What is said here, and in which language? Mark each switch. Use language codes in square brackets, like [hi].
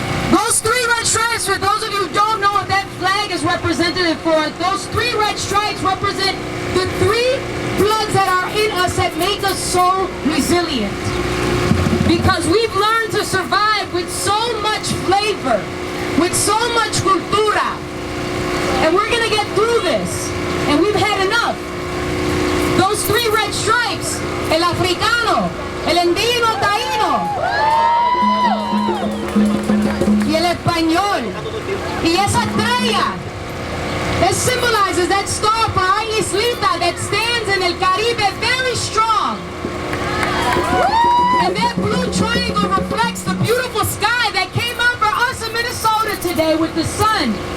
[en] Those 3 red stripes, for those of you who don't know what that flag is representative for, those 3 red stripes represent the 3 bloods that are in us that make us so resilient. Because we've learned to survive with so much flavor, with so much cultura. And we're gonna get through this. And we've had enough. red stripes, [es] el africano, el indígena taíno y el español. Y esa estrella, [en] that symbolizes that star for our islita that stands in el Caribe very strong. And that blue triangle reflects the beautiful sky that came out for us in Minnesota today with the sun.